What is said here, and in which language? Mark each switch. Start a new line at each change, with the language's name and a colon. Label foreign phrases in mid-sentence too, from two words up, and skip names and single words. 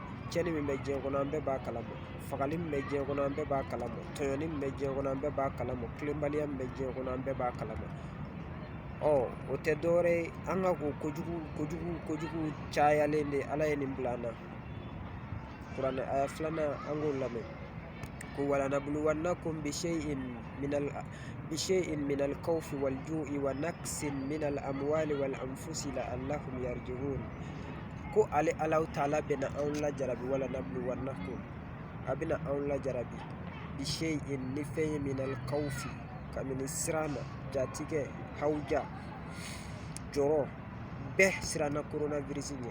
Bambara: Cɛnni min bɛ diɲɛ kɔnɔ an bɛɛ b'a kalama, fagali min bɛ diɲɛ kɔnɔ an bɛɛ b'a kalama, tɔɲɔni min bɛ diɲɛ kɔnɔ an bɛɛ b'a kalama, tilenbaliya min bɛ diɲɛ kɔnɔ an bɛɛ b'a kalama. O tɛ dɔwɛrɛ ye, an ka kojugu cayalen de Ala ye nin bila an na. Kuranɛ aya filanan an k'o lamɛn.
Arabic: Ko ولنبلونكم بشيء من الخوف و الجوع و نقص من الأموال و الأنفس لعلهم يرجعون.
Bambara: Ko ale Alahu Taala bɛna anw lajarabi, walanabluwannakum, a bɛna anw lajarabi bishay'in ni fɛn ye
Arabic: من الخوف,
Bambara: kabini siranna, jatigɛ, hawuja, jɔrɔ, bɛɛ siranna coronavirus ɲɛ.